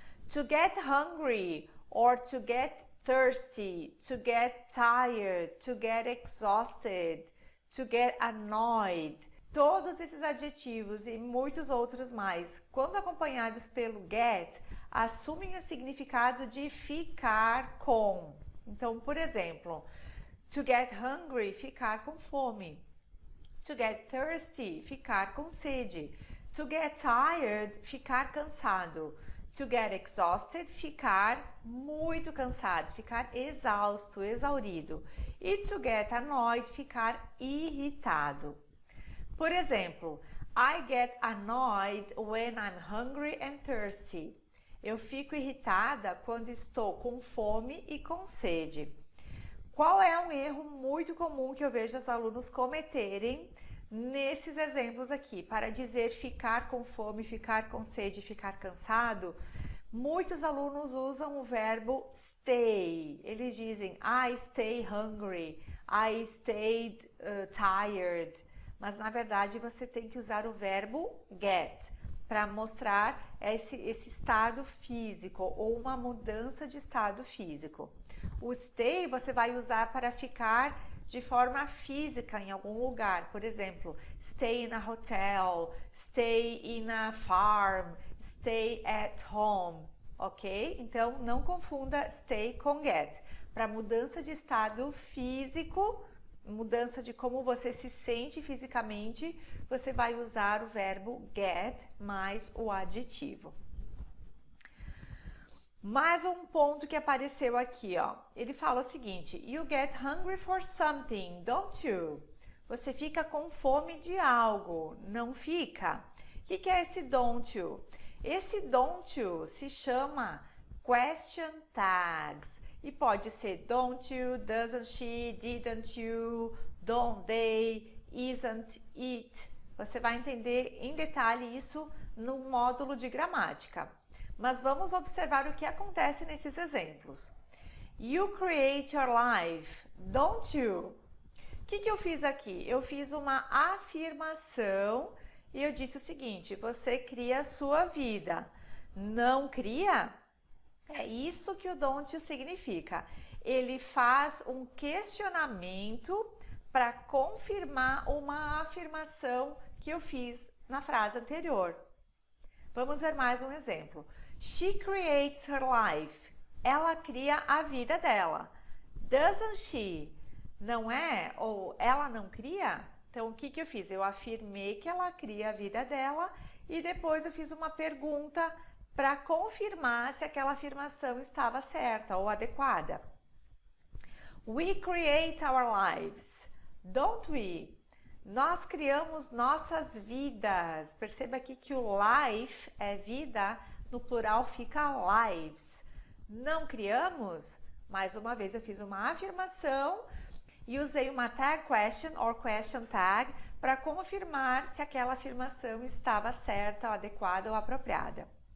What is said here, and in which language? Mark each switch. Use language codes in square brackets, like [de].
[en] To get hungry, or to get thirsty, to get tired, to get exhausted, to get annoyed. [pt] Todos esses adjetivos e muitos outros mais, quando acompanhados pelo get, assumem o significado de ficar com. Então, por exemplo, [en] to get hungry, [pt] ficar com fome. [en] To get thirsty, [pt] ficar com sede. [en] To get tired, [pt] ficar cansado. [en] To get exhausted, [pt] ficar muito cansado, ficar exausto, exaurido. E [en] to get annoyed, [pt] ficar irritado. Por exemplo, [en] I get annoyed when I'm hungry and thirsty. [pt] Eu fico irritada quando estou com fome e com sede. Qual é um erro muito comum que eu vejo os alunos cometerem nesses exemplos aqui? Para dizer ficar com fome, ficar com sede, ficar cansado, muitos alunos usam o verbo stay. Eles dizem [en] I stay hungry, I stayed tired. [pt] Mas na verdade você tem que usar o verbo get para mostrar esse estado físico ou uma mudança de estado físico. O stay você vai usar para ficar de forma física em algum lugar. Por exemplo, [en] stay in a hotel, stay in a farm, stay at home, ok? [pt] Então, não confunda stay com get. Para mudança de estado físico, mudança de como você se sente fisicamente, você vai usar o verbo get mais o adjetivo. Mais um ponto que apareceu aqui, ó. Ele fala o seguinte: [en] you get hungry for something, don't you? [pt] Você fica com fome de algo, não fica? O que é esse don't you? Esse don't you se chama question tags. E pode ser [en] don't you, doesn't she, didn't you, don't they, isn't it. [pt] Você vai entender em detalhe isso no módulo de gramática. Mas vamos observar o que acontece nesses exemplos. [en] You create your life, don't you? [pt] O que eu fiz aqui? Eu fiz uma afirmação e eu disse o seguinte: você cria a sua vida. Não cria? É isso que o don't significa. Ele faz um questionamento para confirmar uma afirmação que eu fiz na frase anterior. Vamos ver mais um exemplo. [en] She creates her life. [pt] Ela cria a vida dela. [en] Doesn't she? [pt] Não é? Ou ela não cria? Então, o que eu fiz? Eu afirmei que ela cria a vida dela e depois eu fiz uma pergunta para confirmar se aquela afirmação estava certa ou adequada. [en] We create our lives, don't we? [pt] Nós criamos nossas vidas. Perceba aqui que o life é vida, no plural fica lives. Não criamos? Mais uma vez eu fiz uma afirmação e usei uma [en] tag question or question tag [pt] para confirmar se aquela afirmação estava certa, adequada ou apropriada.